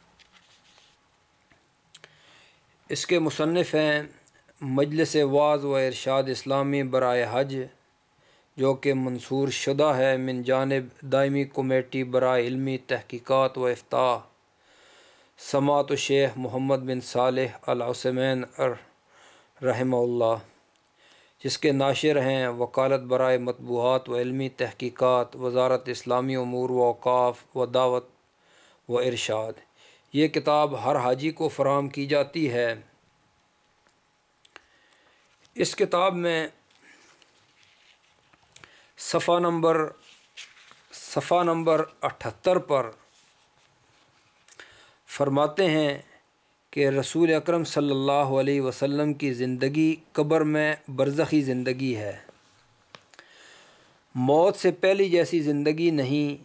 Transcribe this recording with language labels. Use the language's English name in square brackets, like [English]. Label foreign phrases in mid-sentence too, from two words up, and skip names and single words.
[Urdu] اس کے مصنف ہیں مجلس وعظ و ارشاد اسلامی برائے حج، جو کہ منصور شدہ ہے من جانب دائمی کمیٹی برائے علمی تحقیقات و افتاء سماحت الشیخ محمد بن صالح العثیمین [Arabic] رحمہ اللہ، [Urdu] جس کے ناشر ہیں وکالت برائے مطبوعات و علمی تحقیقات وزارت اسلامی امور و اوقاف و دعوت و ارشاد۔ یہ کتاب ہر حاجی کو فراہم کی جاتی ہے۔ اس کتاب میں صفحہ نمبر 78 پر فرماتے ہیں کہ رسول اکرم [Arabic] صلی اللہ علیہ وسلم [Urdu] کی زندگی قبر میں برزخی زندگی ہے، موت سے پہلی جیسی زندگی نہیں۔